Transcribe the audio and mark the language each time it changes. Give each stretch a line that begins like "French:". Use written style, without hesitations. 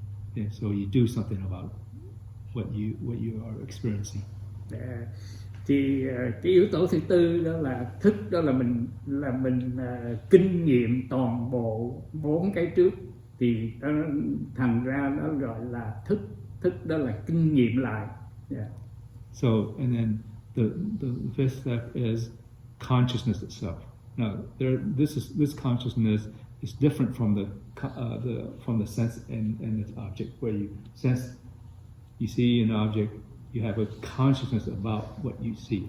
English: Okay, so you do something about what you are experiencing.
Vietnamese: Thì cái yếu tố thứ tư đó là thức, đó là mình kinh nghiệm toàn bộ 4 cái trước, thì đó thành ra nó gọi là thức. Thức đó là kinh nghiệm lại.
English: So and then the fifth step is consciousness itself. Now this consciousness is different from the sense and its object, where you sense, you see an object, you have a consciousness about what you see.